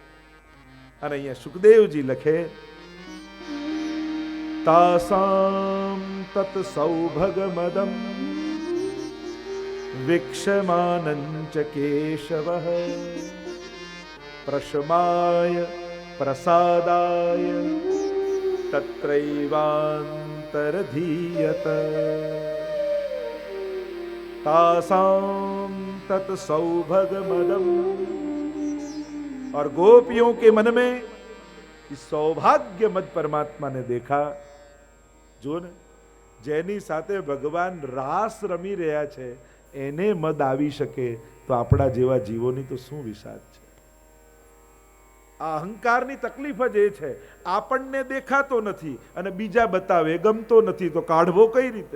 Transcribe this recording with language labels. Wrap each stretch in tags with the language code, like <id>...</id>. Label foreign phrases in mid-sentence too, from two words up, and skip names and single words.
<gu>અને અહીંયા સુખદેવજી લખે,</gu> <sa>तासाम् तत् सौभगमदम् वीक्षमाणञ्च केशवः प्रशमाय प्रसादाय तत्रैवान्तरधीयत. तासाम तत् सौभाग्यमदम.</sa> <hi>और गोपियों के मन में इस सौभाग्य मद परमात्मा ने देखा.</hi> <gu>જો ને જેની સાથે ભગવાન રાસ રમી રહ્યા છે એને મદ આવી શકે તો આપણા જેવા જીવોની તો શું વિષાદ છે. આ અહંકારની તકલીફ જ એ છે, આપણને દેખાતો નથી અને બીજા બતાવે, ગમતો નથી તો કાઢવો કઈ રીતે?</gu>